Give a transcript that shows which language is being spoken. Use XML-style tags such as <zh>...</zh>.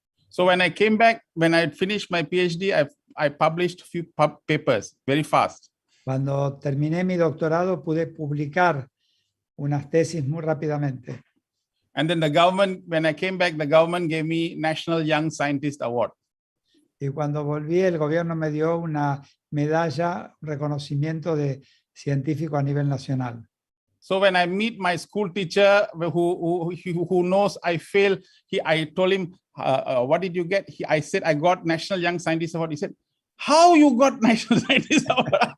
<en>So when I came back, when I finished my PhD, I published a few papers very fast.</en> <es>Cuando terminé mi doctorado, pude publicar unas tesis muy rápidamente.</es> <en>And then the government, when I came back, the government gave me National Young Scientist Award.</en> <es>Y cuando volví, el gobierno me dio una medalla, un reconocimiento de científico a nivel nacional.</es> <en>So when I meet my school teacher who knows I failed, I told him, what did you get? I said, I got National Young Scientist Award. He said, how you got National Scientist Award?</en>